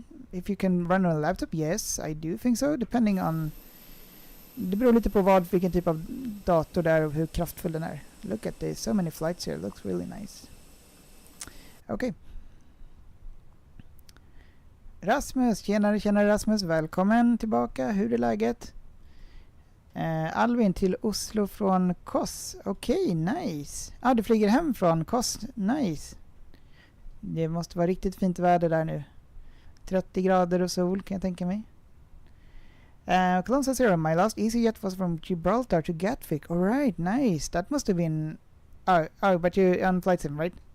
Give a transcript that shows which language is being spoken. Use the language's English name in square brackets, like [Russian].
[English] If you can run on a laptop, yes, I do think so. Depending on... [Swedish] Det beror lite på vilken typ av dator det är och hur kraftfull den är. [English] Look at this, so many flights here. Looks really nice. Okay. [Swedish] Rasmus, tjenare Rasmus. Välkommen tillbaka. Hur är läget? Alvin till Oslo från Kos. Okej, nice. Du flyger hem från Kos. Nice. Det måste vara riktigt fint väder där nu. 30 grader och sol kan jag tänka mig. [English] Clone says here, my last EasyJet was from Gibraltar to Gatwick. Alright, nice. That must have been... Oh, but you're on flight sim, right?